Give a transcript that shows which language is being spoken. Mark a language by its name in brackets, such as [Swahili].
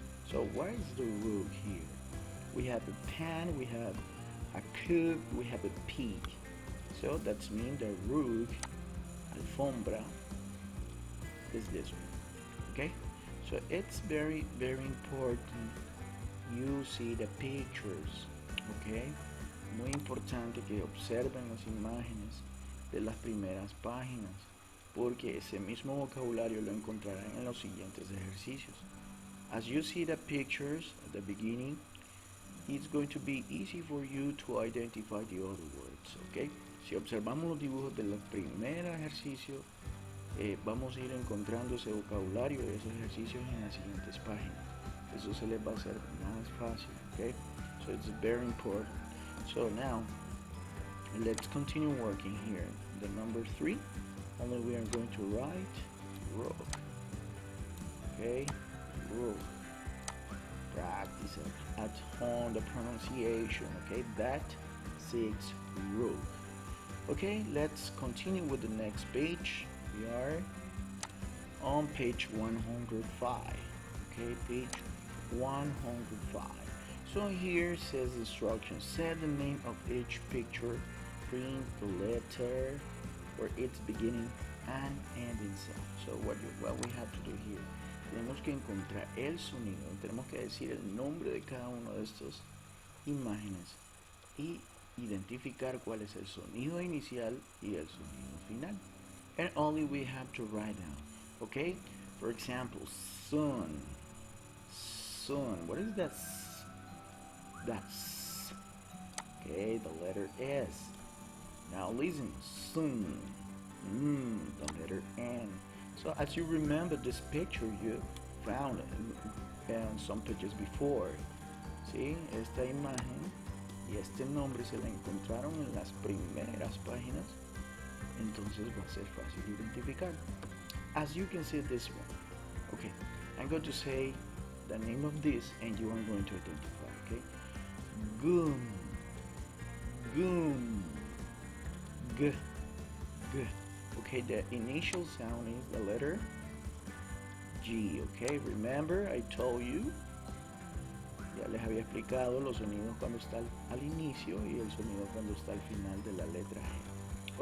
[English] So what is the rook here? We have a pan, we have a cube, we have a pig. So that means the rook, alfombra, is this one. Okay, so it's very, very important you see the pictures. [Spanish] Okay, muy importante que observen las imágenes de las primeras páginas, porque ese mismo vocabulario lo encontrarán en los siguientes ejercicios. [English] As you see the pictures at the beginning, it's going to be easy for you to identify the other words. [Spanish] Okay, si observamos los dibujos del primer ejercicio, vamos a ir encontrando ese vocabulario de esos ejercicios en las siguientes páginas. Eso se les va a hacer más fácil. [English] Okay, so it's very important. So now let's continue working here. The number 3, only we are going to write rook. Okay, rook. Practice. is at home, the pronunciation, okay? That six rook. Okay, let's continue with the next page. We are on page 105. Okay, page 105. So here says instructions. Set the name of each picture, print the letter for its beginning and ending sound. So what we have to do here, [Spanish] tenemos que encontrar el sonido, tenemos que decir el nombre de cada uno de estos imágenes y identificar cuál es el sonido inicial y el sonido final. [English] And only we have to write down. Okay? For example, sun. Sun. What is that? That's okay, the letter S. Now listen, sun. The letter N. So as you remember this picture you found in some pages before. [Spanish] ¿Sí? Esta imagen y este nombre se la encontraron en las primeras páginas. Entonces va a ser fácil identificar. [English] As you can see this one. Okay, I'm going to say the name of this and you are going to identify, okay? Goom. Goom. G. G. Okay, the initial sound is the letter G, okay? Remember, I told you, [Spanish] ya les había explicado los sonidos cuando está al inicio y el sonido cuando está al final de la letra G.